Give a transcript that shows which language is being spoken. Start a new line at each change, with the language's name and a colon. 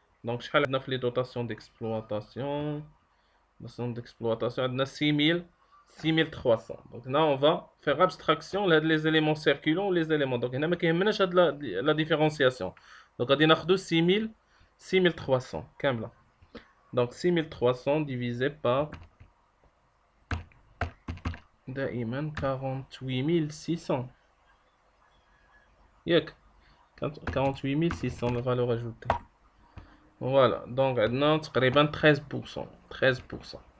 French: Donc,
Arabic: شحال عندنا في
French: les dotations d'exploitation. Dotations d'exploitation عندنا 6300. Donc, là, on va faire abstraction les éléments circulants les éléments.
Arabic: Donc, هنا ما كيهمناش هاد la différenciation. Donc, غادي ناخدو 6300 كاملة.
French: Donc, 6300 divisé par دائما 48600 ياك 48600 la valeur ajoutée. Voilà, donc
Arabic: عندنا تقريبا
French: 13%.